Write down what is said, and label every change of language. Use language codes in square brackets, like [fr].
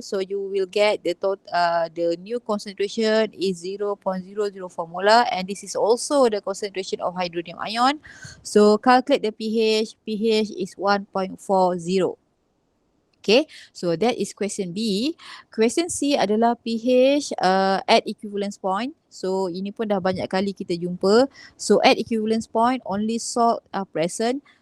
[en] So you will get the new concentration is 0.004 molar, and this is also the concentration of hydronium ion. So calculate the pH. pH is 1.40. Okay, so that is question B. Question C [ms] adalah [en] pH at equivalence point. [ms] So ini pun dah banyak kali kita jumpa. [en] So at equivalence point only salt are present.